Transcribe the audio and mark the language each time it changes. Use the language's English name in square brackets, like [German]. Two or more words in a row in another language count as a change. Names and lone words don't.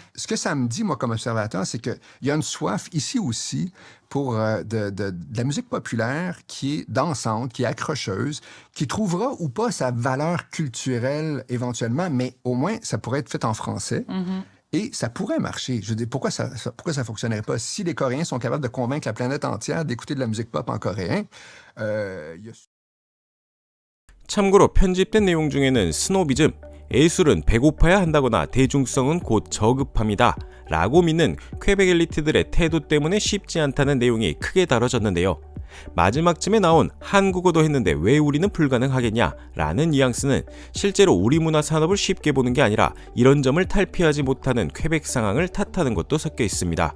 [French] Ce que ça me dit, moi, comme observateur, c'est qu'il y a une soif ici aussi pour de la musique populaire qui est dansante, qui est accrocheuse, qui trouvera ou pas sa valeur culturelle éventuellement, mais au moins, ça pourrait être fait en français. Et ça pourrait marcher. Je veux dire, pourquoi ça fonctionnerait pas? Si les Coréens sont capables de convaincre la planète entière d'écouter de la musique pop en coréen, [Korean] 참고로 편집된 내용 중에는 스노비즘, 예술은 배고파야 한다거나 대중성은 곧 저급합니다 라고 믿는 퀘벡 엘리트들의 태도 때문에 쉽지 않다는 내용이 크게 다뤄졌는데요. 마지막쯤에 나온 한국어도 했는데 왜 우리는 불가능하겠냐 라는 뉘앙스는 실제로 우리 문화 산업을 쉽게 보는 게 아니라 이런 점을 탈피하지 못하는 퀘벡 상황을 탓하는 것도 섞여 있습니다.